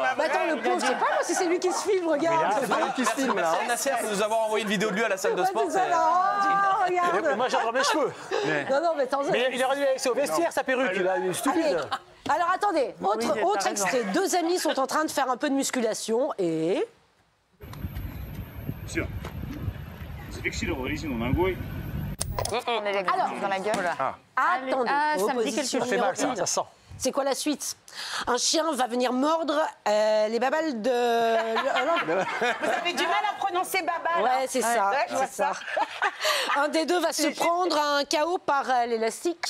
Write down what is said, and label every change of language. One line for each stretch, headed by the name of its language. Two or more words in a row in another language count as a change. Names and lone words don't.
French: Bah attends, le pauvre, je sais pas moi si c'est lui qui se filme, regarde. C'est pas lui qui se filme là. Merci Nasser de nous avoir envoyé une vidéo de lui à la salle de Ouais, sport. c'est ça, là. Oh, regarde. Moi, j'adore mes cheveux. Non, non, mais attends. Mais il aurait dû laisser au vestiaire, sa perruque. Il est Allez. stupide. Alors attendez, autre t'as raison. extrait. 2 amis sont en train de faire un peu de musculation et...
Russian: Все. Зафиксировал резину ногой.
French: On est dans la gueule. Attendez, ça me dit opposition quelque Ça fait mal, numéro ça sent. C'est quoi la suite? Un chien va venir mordre les babales de... Vous avez du mal à prononcer baba. là. Ouais, c'est ça. Ouais, je vois c'est ça. Un des deux va se prendre un KO par l'élastique.